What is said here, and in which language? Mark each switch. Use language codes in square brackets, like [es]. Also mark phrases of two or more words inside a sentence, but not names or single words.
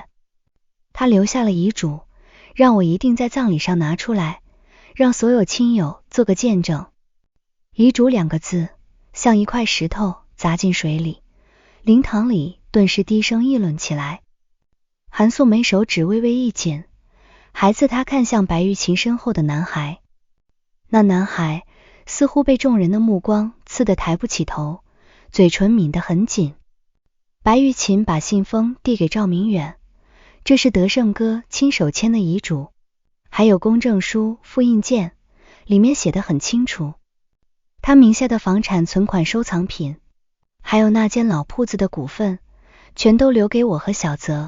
[zh] 他留下了遺囑，讓我一定在葬禮上拿出來，讓所有親友做個見證。遺囑2個字像一塊石頭砸進水裡，靈堂裡頓時低聲議論起來。韓素梅手指微微一緊，孩子她看向白玉琴身後的男孩，那男孩似乎被众人的目光刺得抬不起頭，嘴唇抿得很緊。白玉琴把信封遞給趙明遠，這是德勝哥親手簽的遺囑，還有公證書複印件，裡面寫得很清楚，他名下的房產、存款、收藏品，還有那間老鋪子的股份，全都留給我和小澤。